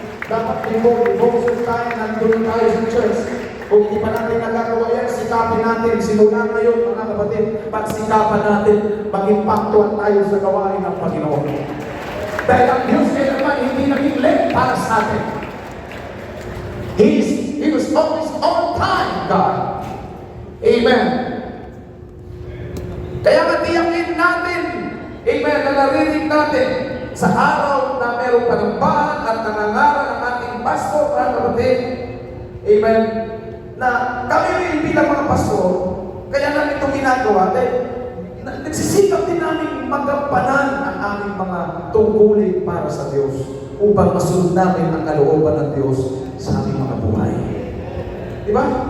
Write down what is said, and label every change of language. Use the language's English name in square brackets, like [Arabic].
[Filipino] Dapat devotion tayo, nandun tayo sa church. Kung hindi pa natin nagagawa yan, sikapin natin. Simula ngayon, mga kapatid, pagsikapan natin, mag-impactuan tayo sa gawain ng Panginoon. Dahil ang Diyos kaya naman, hindi naging late para sa atin. [English] He was always on time, God. [Filipino] Amen. Kaya matiyakin natin, amen, na narinig natin sa araw na meron panambahan at nangangaral ng ating pastor, mga kapatid, amen, na kami rin bilang mga pastor, kaya namin itong ginagawa, dahil nagsisikap din namin magampanan ang aming mga tungkulin para sa Diyos upang masunod namin ang kalooban ng Diyos sa aming mga buhay. Diba?